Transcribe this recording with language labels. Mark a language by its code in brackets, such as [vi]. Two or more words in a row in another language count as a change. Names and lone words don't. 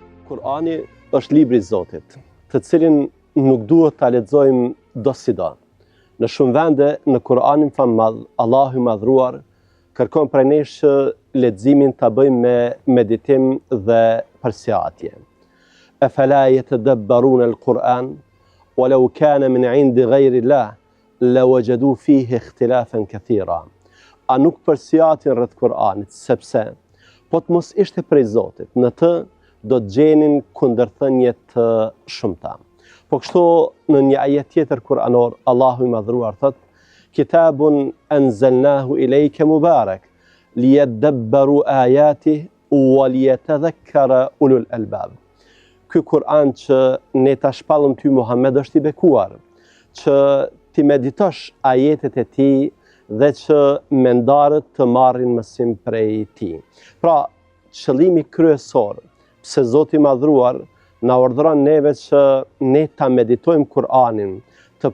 [sq] Kurani është libri i Zotit, të cilin nuk duhet ta lexojmë do si do. Në shumë vende në Kur'anin famall, Allahu i Madhruar kërkon prej nesh që leximin ta bëjmë me meditim dhe përsëritje. [ar] أفلا يتدبرون القرآن ولو كان من عند غير الله لوجدوا فيه اختلافا كثيرا. [sq] A nuk përsëritin rreth Kur'anit, sepse po të mos ishte prej Zotit, në të do të gjenin kundërthënie të shumta. Po kështu në një ajet tjetër kuranor, Allahu i Madhruar thot: [ar] كتاب أنزلناه إليك مبارك ليدبروا آياته وليتذكر أولو الألباب. [sq] Ky Kur'an që ne ta shpallëm ty Muhammed është i bekuar, që ti meditosh ajetet e tij dhe që mendarët të marrin mësim prej tij. Pra, qëllimi kryesor pse Zoti i Madhruar na urdhëron neve që ne ta meditojmë Kur'anin, të